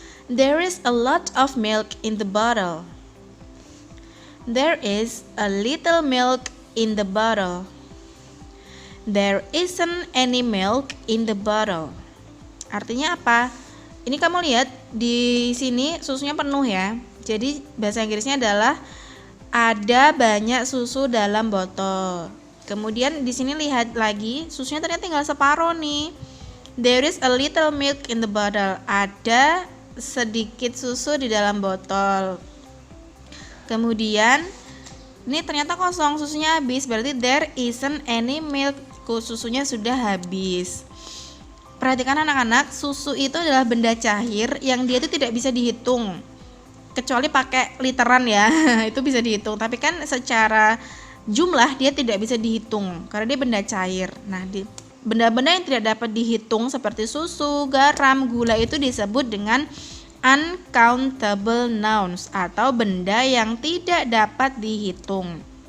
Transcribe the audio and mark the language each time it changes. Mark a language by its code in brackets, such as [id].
[en] There is a lot of milk in the bottle. There is a little milk in the bottle. There isn't any milk in the bottle. [id] Artinya apa? Ini kamu lihat di sini susunya penuh ya. Jadi bahasa Inggrisnya adalah ada banyak susu dalam botol. Kemudian di sini lihat lagi, susunya ternyata tinggal separuh nih. [en] There is a little milk in the bottle. [id] Ada sedikit susu di dalam botol. Kemudian ini ternyata kosong, susunya habis. Berarti [en] there isn't any milk. [id] Susunya sudah habis. Perhatikan anak-anak, susu itu adalah benda cair yang dia itu tidak bisa dihitung. Kecuali pakai literan ya, itu bisa dihitung. Tapi kan secara jumlah dia tidak bisa dihitung karena dia benda cair. Nah, benda-benda yang tidak dapat dihitung seperti susu, garam, gula itu disebut dengan uncountable nouns atau benda yang tidak dapat dihitung.